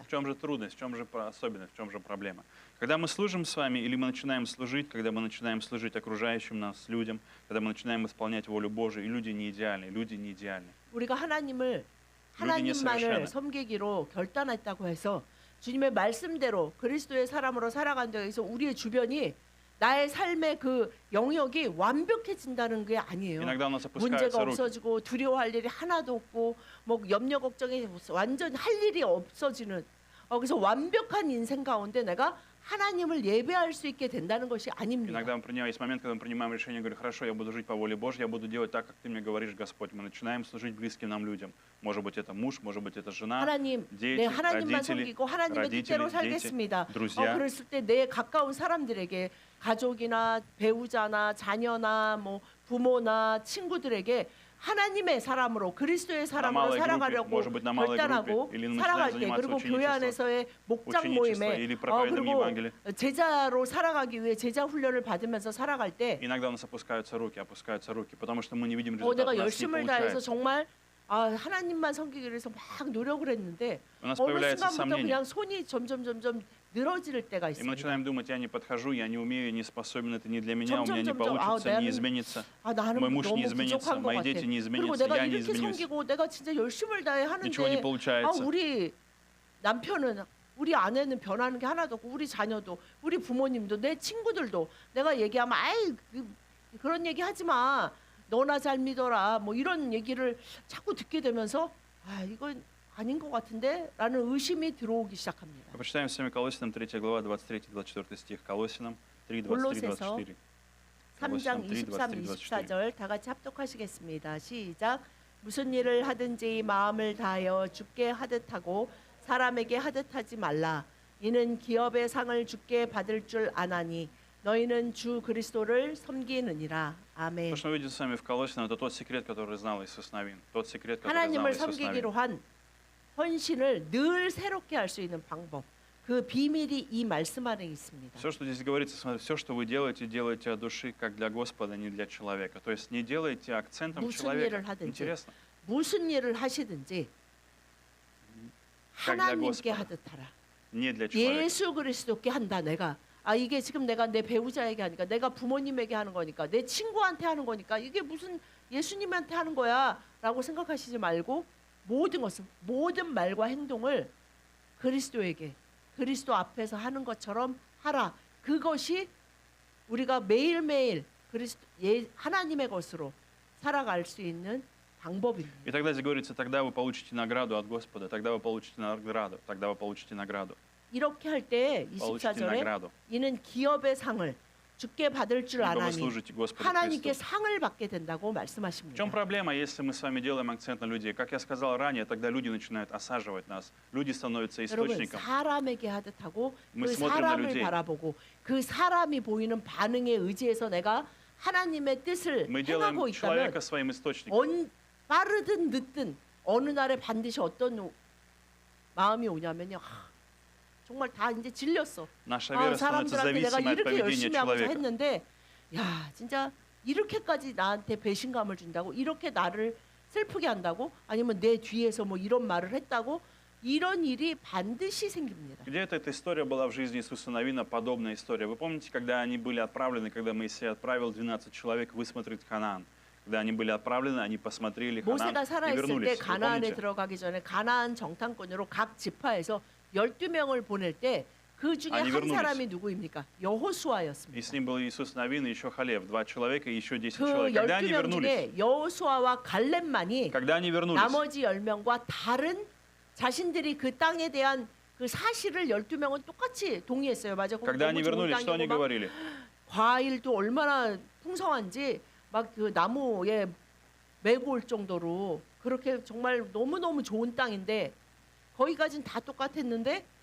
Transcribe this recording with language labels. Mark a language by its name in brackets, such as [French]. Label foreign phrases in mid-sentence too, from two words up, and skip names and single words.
[Russian] В чем же трудность, в чем же особенность, в чем же проблема? Когда мы служим с вами, или мы начинаем служить, когда мы начинаем служить окружающим нас людям, когда мы начинаем исполнять волю Божию, и люди не идеальны, люди не идеальны. [Korean] 우리가 하나님만을 [Russian] несовершенны. [Korean] 섬기기로 결단했다고 해서 주님의 말씀대로 그리스도의 사람으로 살아간다고 해서 우리의 주변이 나의 삶의 그 영역이 완벽해진다는 게 아니에요. [Russian] Иногда у нас [Korean] 문제가 [Russian] опускаются руки. [Korean] 없어지고 두려워할 일이 하나도 없고 뭐 염려 걱정이 완전 할 일이 없어지는 그래서 완벽한 인생 가운데 내가 하나님을 예배할 수 있게 된다는 것이 아닙니다. [Russian] Иногда есть момент, когда мы принимаем решение, говорю, хорошо, я буду жить по воле Божьей, я буду делать так, как ты мне говоришь, Господь. Мы начинаем служить близким нам людям. Может быть, это муж, может быть, это жена, [Korean] 하나님, [Russian] дети, [Korean] 내 하나님만 [Russian] родители, [Korean] 섬기고 하나님의 뜻대로 [Russian] дети, [Korean] 살겠습니다. [Russian] друзья. [Korean] 그랬을 때 내 가까운 사람들에게 가족이나 배우자나 자녀나 뭐 부모나 친구들에게 하나님의 사람으로 그리스도의 사람으로 [Russian] малой группе, [Korean] 살아가려고 [Russian] может быть, на малой [Korean] 결단하고 [Russian] группе, или начинаем [Korean] 살아갈 때 [Russian] заниматься [Korean] 그리고 교회 [Russian] ученичеством, [Korean] 안에서의 목장 [Russian] ученичество [Korean] 모임에 [Russian] или проповедом [Korean] 그리고 [Russian] Евангелия. [Korean] 제자로 살아가기 위해 제자 훈련을 받으면서 살아갈 때 [Russian] Иногда у нас опускаются руки, потому что мы не видим результата, [Korean] 내가 [Russian] у нас не [Korean] 열심을 다해서 [Russian] получается. [Korean] 정말 하나님만 섬기기 위해서 막 노력을 했는데 [Russian] У нас [Korean] 어느 [Russian] появляется [Korean] 순간부터 [Russian] сомнение. [Korean] 그냥 손이 점점 늘어질 때가 [Russian] И мы [Korean] 있습니다. [Russian] начинаем думать, я не подхожу, я не умею, я не способен, это не для меня, у меня не [Korean] 점점, [Russian] получится, не изменится. [Korean] 나는 [Russian] Мой муж не [Korean] 너무 [Russian] изменится, [Korean] 부족한 것 [Russian] мои [Korean] 같아. [Russian] дети не [Korean] 그리고 [Russian] изменятся, [Korean] 내가 [Russian] я не [Korean] 이렇게 [Russian] изменюсь. [Korean] 섬기고 내가 진짜 열심을 다해 [Russian] Ничего не [Korean] 하는데 [Russian] получается. [Korean] 우리 남편은 우리 아내는 변하는 게 하나도 없고 우리 자녀도 우리 부모님도 내 친구들도 내가 얘기하면 그런 얘기 하지 마. 너나 잘 믿어라. 뭐 이런 얘기를 자꾸 듣게 되면서 이건 아닌 것 같은데 라는 의심이 들어오기 시작합니다. [Russian] Прочитаем с вами Колоссянам 3 глава, 23-24 стих. Колоссянам 3, 23-24. [Korean] 골로새서 3장 3, 23, 24절 다 같이 합독하시겠습니다. 시작. 무슨 일을 하든지 마음을 다하여 주께 하듯 하고 사람에게 하듯 하지 말라. 이는 기업의 상을 주께 받을 줄 아나니 너희는 주 그리스도를 섬기느니라. 아멘. [Russian] То, что мы видим с вами в Колоссянам, это тот секрет, который знал Иисус Навин. Тот секрет, который знал [Korean] 하나님을 [Russian] Иисус [Korean] 섬기기로 [Russian] Навин. [Korean] 한 헌신을 늘 새롭게 할 수 있는 방법. 그 비밀이 이 말씀 안에 있습니다. [Russian] Все, что здесь говорится, смотрите, все, что вы делаете, делайте от души, как для Господа, не для человека. То есть не делайте акцентом [Korean] 무슨 [Russian] человека. [Korean] 일을 하든지 [Russian] Интересно. [Korean] 무슨 일을 하시든지 [Russian] как для [Korean] 하나님께 [Russian] Господа, [Korean] 하듯 하라. [Russian] не для человека. [Korean] 예수 그리스도께 한다 내가. 이게 지금 내가 내 배우자에게 하니까 내가 부모님에게 하는 거니까 내 친구한테 하는 거니까 이게 무슨 예수님한테 하는 거야라고 생각하시지 말고 모든 것은 모든 말과 행동을 그리스도에게 그리스도 앞에서 하는 것처럼 하라. 그것이 우리가 매일매일 하나님의 것으로 살아갈 수 있는 방법입니다. [Russian] И тогда здесь говорится, тогда вы получите награду от Господа, тогда вы получите награду, тогда вы получите награду. [Korean] 이렇게 할 때 [Russian] получите [Korean] 24절에 [Russian] награду. [Korean] 이는 기업의 상을 주께 받을 줄 [Russian] Ибо вы [Korean] 아나니 [Russian] служите Господу [Korean] 하나님께 [Russian] Христу. [Korean] 상을 받게 된다고 [Russian] В [Korean] 말씀하십니다. [Russian] чем проблема, если мы с вами делаем акцент на людей? Как я сказал ранее, тогда люди начинают осаживать нас. Люди становятся [Korean] 여러분 [Russian] источником. [Korean] 사람에게 하듯 하고 [Russian] Мы [Korean] 그 [Russian] смотрим на [Korean] 사람을 [Russian] людей. [Korean] 바라보고 그 사람이 보이는 반응에 의지해서 내가 하나님의 뜻을 [Russian] Мы делаем [Korean] 행하고 있다면 [Russian] человека своим источником. [Korean] 빠르든 늦든 어느 날에 반드시 어떤 마음이 오냐면요. 정말 다 이제 질렸어. [Russian] Наша вера становится [Korean] 사람들한테 내가 [Russian] зависимой от [Korean] 이렇게 [Russian] поведения [Korean] 열심히 하고서 [Russian] человека. [Korean] 했는데 진짜 이렇게까지 나한테 배신감을 준다고 이렇게 나를 슬프게 한다고 아니면 내 뒤에서 뭐 이런 말을 했다고 이런 일이 반드시 생깁니다. [Russian] Где-то эта история была в жизни Иисуса Навина, подобная история. Вы помните, когда они были отправлены, когда Моисей отправил 12 человек высмотреть Ханаан? Когда они были отправлены, они посмотрели Ханаан [Korean] 모세가 [Russian] и [Korean] 살아있을 때 [Russian] вернулись. Вы [Korean] 가나안에 [Russian] помните? [Korean] 들어가기 전에 가나안 정탐꾼으로 각 지파에서 12명을 보낼 때 그 중에 아니, 한 [Russian] вернулись. [Korean] 사람이 누구입니까? [Russian] И [Korean] 여호수아였습니다. [Russian] с ним был Иисус Навин и еще Халев, 2 человека и еще 10 [Korean] 그 [Russian] человек. Когда они [Korean] 12명 [Russian] вернулись, [Korean] 중에 여호수아와 갈렙만이 [Russian] когда они вернулись, [Korean] 나머지 10명과 다른 자신들이 그 땅에 대한 그 사실을 12명은 똑같이 동의했어요. 맞아. 거기 [Russian] когда [Korean] 너무 [Russian] они [Korean] 좋은 [Russian] вернулись, что они [Korean] 땅이고 막 [Russian] говорили? [Korean] 과일도 얼마나 풍성한지 막 그 나무에 메고 올 정도로 그렇게 정말 너무너무 좋은 땅인데 거기까지는 다 똑같았는데